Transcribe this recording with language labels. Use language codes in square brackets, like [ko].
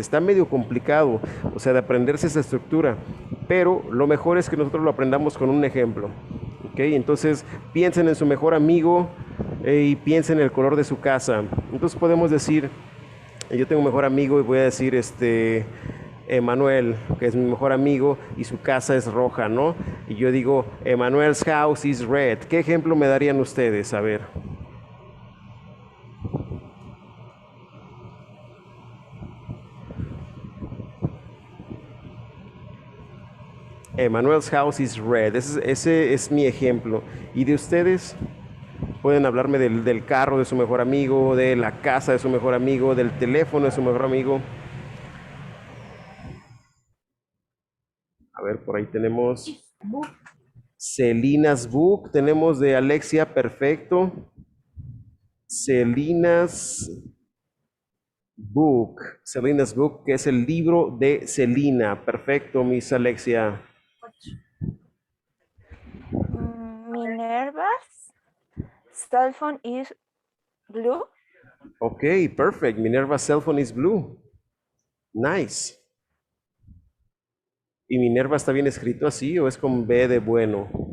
[es] Está medio complicado, o sea, de aprenderse esa estructura, pero lo mejor es que nosotros lo aprendamos con un ejemplo. Ok, entonces piensen en su mejor amigo y piensen en el color de su casa. Entonces podemos decir, yo tengo un mejor amigo y voy a decir Emanuel, que es mi mejor amigo y su casa es roja, ¿no? Y yo digo, [en] Emanuel's house is red. [es] ¿Qué ejemplo me darían ustedes? A ver. [en] Emanuel's house is red. [es] Ese es mi ejemplo. ¿Y de ustedes? Pueden hablarme del carro de su mejor amigo, de la casa de su mejor amigo, del teléfono de su mejor amigo. A ver, por ahí tenemos [en] Celina's Book, [es] tenemos de Alexia, perfecto. [en] Celina's Book, Celina's Book, [es] que es el libro de Celina. Perfecto, Miss Alexia. [en] Minerva's cell phone is blue. Ok, perfect. Minerva's cell phone is blue. Nice. [es] ¿Y Minerva está bien escrito así o es con B de bueno?